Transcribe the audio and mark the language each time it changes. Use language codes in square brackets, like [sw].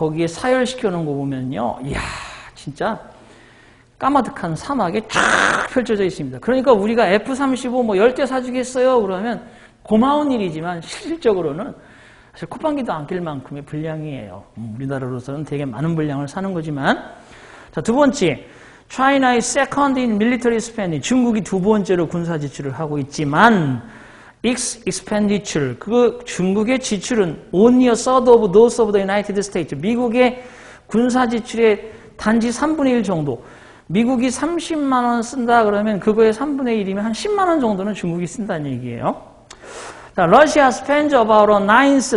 [ko] 거기에 사열시켜 놓은 거 보면요. 이야, 진짜 까마득한 사막에 쫙 펼쳐져 있습니다. 그러니까 우리가 F-35 뭐 10대 사주겠어요? 그러면 고마운 일이지만 실질적으로는 사실 콧방귀도 안 낄 만큼의 분량이에요. 우리나라로서는 되게 많은 분량을 사는 거지만. 자, 두 번째, [en] China is second in military spending. [ko] 중국이 두 번째로 군사 지출을 하고 있지만 [en] its expenditure, [ko] 그 중국의 지출은 [en] only a third of those of the United States. [ko] 미국의 군사 지출의 단지 3분의 1 정도. 미국이 30만 원 쓴다 그러면 그거의 3분의 1이면 한 10만 원 정도는 중국이 쓴다는 얘기예요. [en] 자, Russia spends about a ninth.